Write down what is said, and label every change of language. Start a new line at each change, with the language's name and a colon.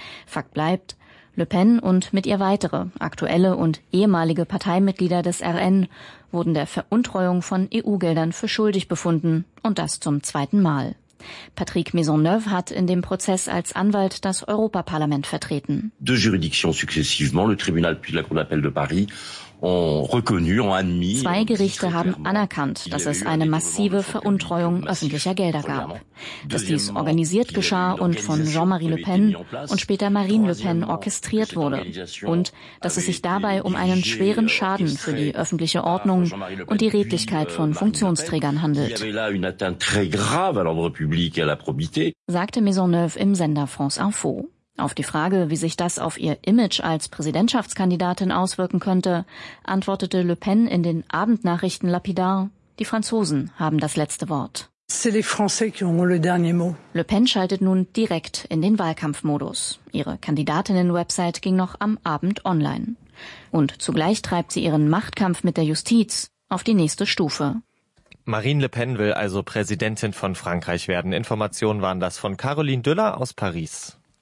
German: Fakt bleibt, Le Pen und mit ihr weitere, aktuelle und ehemalige Parteimitglieder des RN wurden der Veruntreuung von EU-Geldern für schuldig befunden und das zum zweiten Mal. Patrick Maisonneuve hat in dem Prozess als Anwalt das Europaparlament vertreten.
French: Deux juridictions successivement, le tribunal puis la Cour d'appel de Paris.
German: Zwei Gerichte haben anerkannt, dass es eine massive Veruntreuung öffentlicher Gelder gab. Dass dies organisiert geschah und von Jean-Marie Le Pen und später Marine Le Pen orchestriert wurde. Und dass es sich dabei um einen schweren Schaden für die öffentliche Ordnung und die Redlichkeit von Funktionsträgern handelt, sagte Maisonneuve im Sender France Info. Auf die Frage, wie sich das auf ihr Image als Präsidentschaftskandidatin auswirken könnte, antwortete Le Pen in den Abendnachrichten lapidar: Die Franzosen haben das letzte Wort.
French: C'est les Français qui ont le dernier mot.
German: Le Pen schaltet nun direkt in den Wahlkampfmodus. Ihre Kandidatinnen-Website ging noch am Abend online. Und zugleich treibt sie ihren Machtkampf mit der Justiz auf die nächste Stufe. Marine Le Pen will also Präsidentin von Frankreich werden. Informationen waren das von Caroline Düller aus Paris.